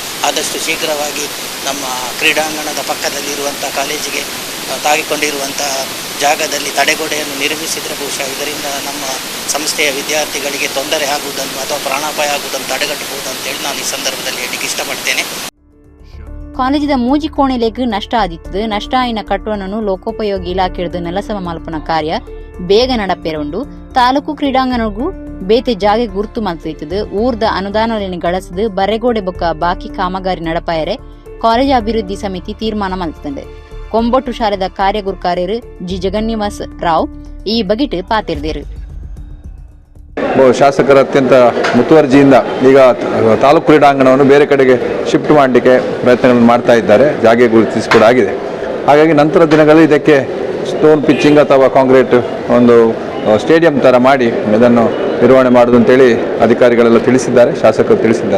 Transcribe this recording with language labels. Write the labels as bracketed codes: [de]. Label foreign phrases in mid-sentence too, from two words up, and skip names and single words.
[kn] ಆದಷ್ಟು ಶೀಘ್ರವಾಗಿ ನಮ್ಮ ಕ್ರೀಡಾಂಗಣದ ಪಕ್ಕದಲ್ಲಿರುವಂಥ ಕಾಲೇಜಿಗೆ ತಾಗಿಕೊಂಡಿರುವಂಥ ಜಾಗದಲ್ಲಿ ತಡೆಗೋಡೆಯನ್ನು ನಿರ್ಮಿಸಿದರೆ ಬಹುಶಃ ಇದರಿಂದ ನಮ್ಮ ಸಂಸ್ಥೆಯ ವಿದ್ಯಾರ್ಥಿಗಳಿಗೆ ತೊಂದರೆ ಆಗುವುದನ್ನು ಅಥವಾ ಪ್ರಾಣಾಪಾಯ ಆಗುವುದನ್ನು ತಡೆಗಟ್ಟಬಹುದು ಅಂತೇಳಿ ನಾನು ಈ ಸಂದರ್ಭದಲ್ಲಿ ಹೇಳಲಿಕ್ಕೆ ಇಷ್ಟಪಡ್ತೇನೆ. [tcy] ಕಾಲೇಜಿದ ಮೂಜಿ ಕೋಣೆಲೆಗ್ ನಷ್ಟ ಆದಿತ್ತದು. ನಷ್ಟ ಆಯಿನ ಕಟ್ಟುವನ್ನು ಲೋಕೋಪಯೋಗಿ ಇಲಾಖೆ ಹಿಡಿದು ನೆಲಸಮ ಮಲ್ಪನ ಕಾರ್ಯ ಬೇಗ ನಡಪೇರುಂಡು. ತಾಲೂಕು ಕ್ರೀಡಾಂಗಣಗೂ ಬೇತೆ ಜಾಗೆ ಗುರುತು ಮಲ್ತಿತ್ತದು. ಊರ್ದ ಅನುದಾನಗಳನ್ನು ಗಳಿಸಿದು ಬರೆಗೋಡೆ ಬೊಕ್ಕ ಬಾಕಿ ಕಾಮಗಾರಿ ನಡಪಾಯರೆ ಕಾಲೇಜ್ ಅಭಿವೃದ್ಧಿ ಸಮಿತಿ ತೀರ್ಮಾನ ಮಲ್ತಂಡೆ. ಕೊಂಬೊಟ್ಟು ಶಾಲೆದ ಕಾರ್ಯಗುರ್ಕಾರ್ಯರು ಜಿ ಜಗನ್ನಿವಾಸ್ ರಾವ್ ಈ ಬಗೆಟ್ ಪಾತಿರ್ದೇರು. [kn] ಶಾಸಕರ ಅತ್ಯಂತ ಮುತುವರ್ಜಿಯಿಂದ ಈಗ ತಾಲೂಕು ಕ್ರೀಡಾಂಗಣವನ್ನು ಬೇರೆ ಕಡೆಗೆ ಶಿಫ್ಟ್ ಮಾಡಲಿಕ್ಕೆ ಪ್ರಯತ್ನಗಳನ್ನು ಮಾಡ್ತಾ ಇದ್ದಾರೆ. ಜಾಗೆ ಗುರುತಿಸಿ ಕೂಡ ಆಗಿದೆ. ಹಾಗಾಗಿ ನಂತರ ದಿನಗಳಲ್ಲಿ ಇದಕ್ಕೆ [en] stone pitching [kn] ಅಥವಾ ಕಾಂಕ್ರೀಟ್ ಒಂದು ಸ್ಟೇಡಿಯಂ ಥರ ಮಾಡಿ ಇದನ್ನು ನಿರ್ವಹಣೆ ಮಾಡೋದು ಅಂತೇಳಿ ಅಧಿಕಾರಿಗಳೆಲ್ಲ ತಿಳಿಸಿದ್ದಾರೆ, ಶಾಸಕರು ತಿಳಿಸಿದ್ದಾರೆ.